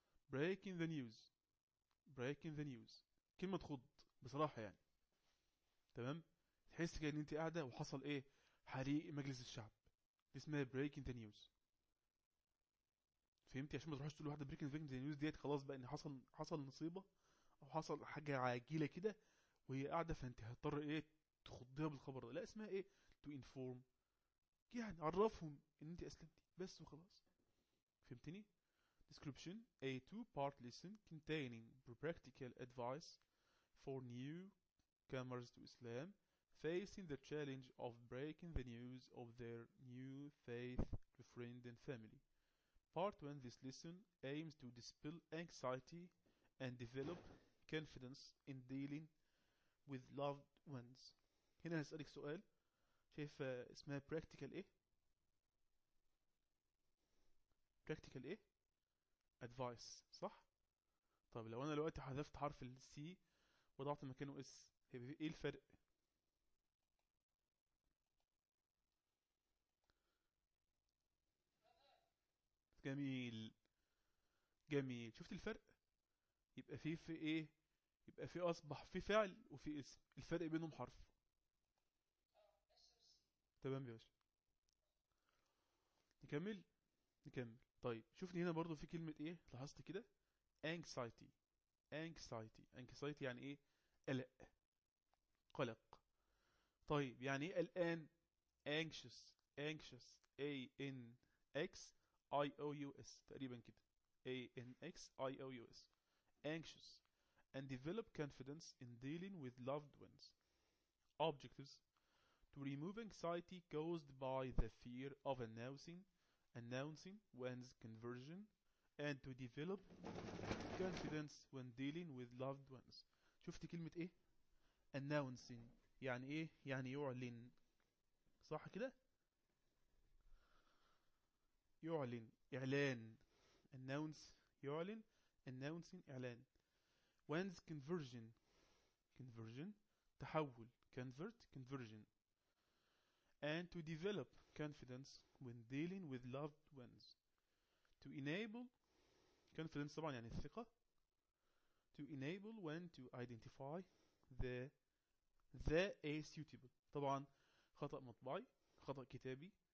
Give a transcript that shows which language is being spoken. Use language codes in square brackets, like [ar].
[en] breaking the news، breaking the news [ar] كلمة تخض بصراحة يعني. تمام تحس كده ان انت قاعدة وحصل ايه حريق مجلس الشعب، دي اسمها [en] breaking the news. [ar] فهمتي؟ عشان ما تروحش تقول لواحدة [en] breaking the news [ar] ديت خلاص بقى ان حصل نصيبة او حصل حاجة عاجلة كده وهي قاعدة، فانت هتضطر ايه تخضيها بالخبر ده. لا اسمها ايه [en] to inform، [ar] يعني عرفهم ان انت اسلمتي بس وخلاص. فهمتني؟ [en] Description: A two-part lesson containing practical advice for newcomers to Islam facing the challenge of breaking the news of their new faith to friend and family. Part 1: This lesson aims to dispel anxiety and develop confidence in dealing with loved ones. [ar] هنا هسألك سؤال، شايف اسمها practical ايه؟ practical ايه؟ advice صح؟ طب لو انا دلوقتي حذفت حرف ال C وضعت مكانه S هيبقى ايه الفرق؟ جميل جميل، شفت الفرق؟ يبقى في ايه؟ يبقى في اصبح في فعل وفي اسم، الفرق بينهم حرف. تمام يا باشا نكمل؟ نكمل. طيب شوفني هنا برضو في كلمة ايه لاحظت كده؟ anxiety. anxiety anxiety يعني ايه؟ قلق قلق. طيب يعني ايه قلقان؟ [en] anxious anxious a n x i o u s [ar] تقريبا كده [en] a n x i o u s anxious and develop confidence in dealing with loved ones. objectives: to remove anxiety caused by the fear of announcing one's conversion and to develop confidence when dealing with loved ones. [ar] شفت كلمة ايه؟ announcing يعني ايه؟ يعني يعلن صح كده؟ يعلن اعلان، announce يعلن، announcing اعلان. [en] one's conversion conversion تحول، convert conversion. And to develop confidence when dealing with loved ones. To enable confidence [ar] طبعا يعني الثقة. [en] To enable one to identify the suitable [ar] طبعا خطأ مطبعي خطأ كتابي.